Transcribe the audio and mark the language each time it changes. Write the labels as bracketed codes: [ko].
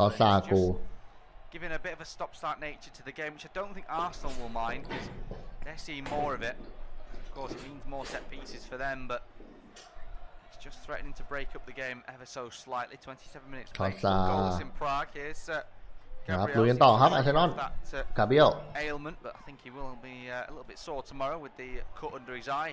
[th] ทอซากู [en] Giving a bit of a stop-start nature to the game, which I don't think Arsenal will mind because they're seeing more of it. Of course, it means more set pieces for them, but it's just threatening to break up the game ever so slightly. 27 minutes played, goals in Prague. Here's [th] ครับลุยกันต่อครับอาร์เซนอลกาเบรียล [en] ailment, but I think he will be a little bit sore tomorrow with the cut under his eye.